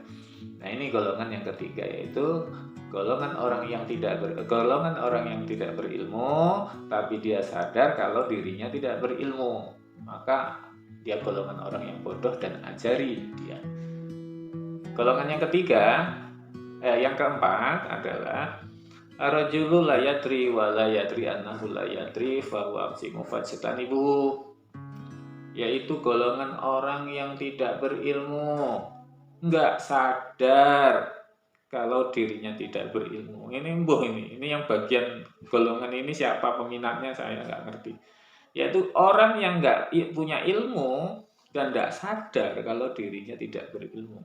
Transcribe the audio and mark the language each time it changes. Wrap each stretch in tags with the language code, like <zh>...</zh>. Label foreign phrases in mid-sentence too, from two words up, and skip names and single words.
<id>Nah, ini golongan yang ketiga, yaitu golongan orang yang tidak berilmu tapi dia sadar kalau dirinya tidak berilmu, maka dia golongan orang yang bodoh dan ajari dia. Golongan yang ketiga, yang keempat adalah</id> <ar>الرجل لا يدري ولا يدري أنه لا يدري فهو أمسم فاجتنبو,</ar> <id>yaitu golongan orang yang tidak berilmu, enggak sadar kalau dirinya tidak berilmu. Ini yang bagian golongan ini siapa peminatnya saya nggak ngerti. Yaitu orang yang nggak punya ilmu dan tidak sadar kalau dirinya tidak berilmu.</id>